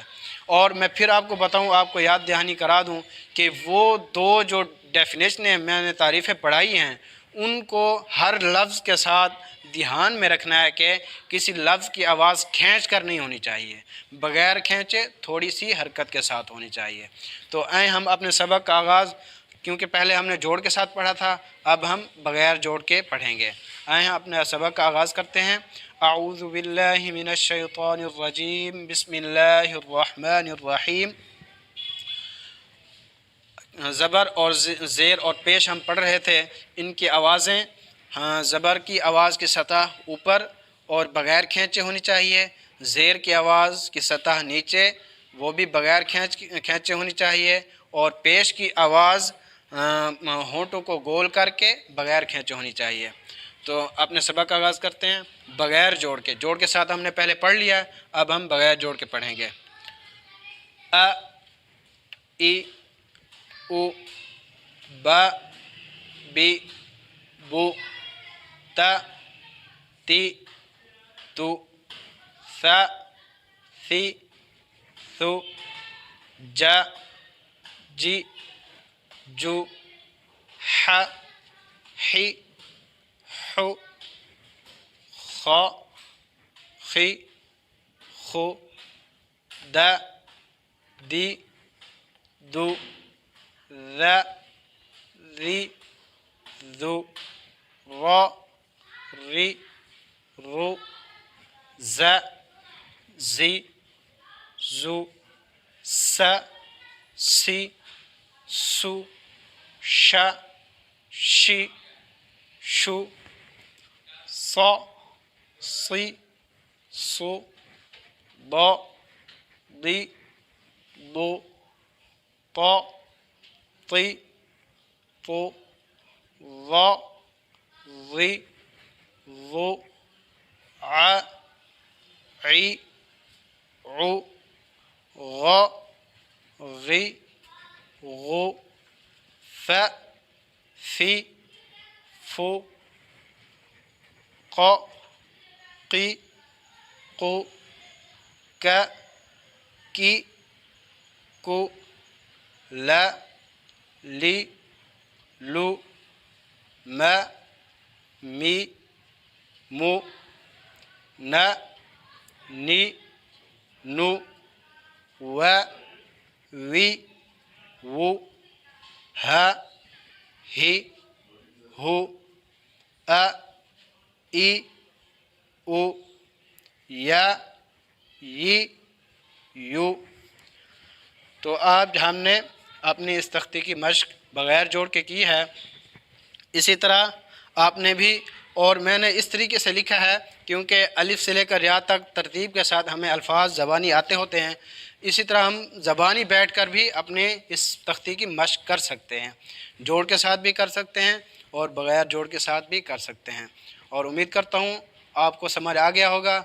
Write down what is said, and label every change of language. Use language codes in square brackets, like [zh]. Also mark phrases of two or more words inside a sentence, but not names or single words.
[ur] اور میں پھر آپ کو بتاؤں، آپ کو یاد دہانی کرا دوں کہ وہ دو جو ڈیفینیشنیں میں نے تعریفیں پڑھائی ہیں ان کو ہر لفظ کے ساتھ دھیان میں رکھنا ہے کہ کسی لفظ کی آواز کھینچ کر نہیں ہونی چاہیے، بغیر کھینچے تھوڑی سی حرکت کے ساتھ ہونی چاہیے. تو آئے ہم اپنے سبق کا آغاز، کیونکہ پہلے ہم نے جوڑ کے ساتھ پڑھا تھا، اب ہم بغیر جوڑ کے پڑھیں گے. آئے ہم اپنے سبق کا آغاز کرتے ہیں. [ar] أعوذ بالله من الشيطان الرجيم، بسم الله الرحمن الرحيم. [ur] زبر اور زیر اور پیش ہم پڑھ رہے تھے، ان کی آوازیں زبر کی آواز کی سطح اوپر اور بغیر کھینچے ہونی چاہیے، زیر کی آواز کی سطح نیچے، وہ بھی بغیر کھینچے ہونی چاہیے، اور پیش کی آواز ہونٹوں کو گول کر کے بغیر کھینچے ہونی چاہیے. تو اپنے سبق کا آغاز کرتے ہیں بغیر جوڑ کے. جوڑ کے ساتھ ہم نے پہلے پڑھ لیا، اب ہم بغیر جوڑ کے پڑھیں گے. अ, इ, उ, ब, बी, बु, त, ती, तु, थ, थी, थु, ज, जी, जू, ह, ही, हु, ख, खी, खु, द, दी, दु, ذ, ذی، ذو، غ، ری، رو، ز، زی، زو، س، سی، سو، ش، شی، شو، ص، صی، صو، ض، ضی، ضو، ط، طی، طو، ظ، ظی، ظو، ع، عی، عو، غ، غی، غو، ف، فی، فو، ق، قی، قو، ک، کی، کو، ل، لی، لو، م، می، مو، ن، نی، نو، و، وی، وو، ہ، ہی، ہو، ا، ای، او، یا، ی، یو۔ تو آج ہم نے اپنی اس تختی کی مشق بغیر جوڑ کے کی ہے، اسی طرح آپ نے بھی، اور میں نے اس طریقے سے لکھا ہے کیونکہ الف سے لے کر یا تک ترتیب کے ساتھ ہمیں الفاظ زبانی آتے ہوتے ہیں، اسی طرح ہم زبانی بیٹھ کر بھی اپنے اس تختی کی مشق کر سکتے ہیں، جوڑ کے ساتھ بھی کر سکتے ہیں اور بغیر جوڑ کے ساتھ بھی کر سکتے ہیں، اور امید کرتا ہوں آپ کو سمجھ آ گیا ہوگا۔